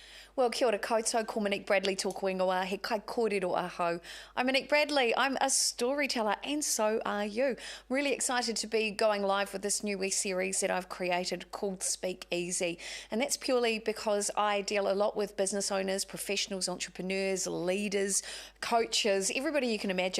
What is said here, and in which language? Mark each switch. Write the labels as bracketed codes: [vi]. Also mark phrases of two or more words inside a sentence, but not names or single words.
[mi] Well, kia ora koutou, ko Monique Bradley tōku ingoa, he kai kōrero aho. [en] I'm Monique Bradley, I'm a storyteller, and so are you. I'm really excited to be going live with this new series that I've created called Speak Easy. And that's purely because I deal a lot with business owners, professionals, entrepreneurs, leaders, coaches, everybody you can imagine.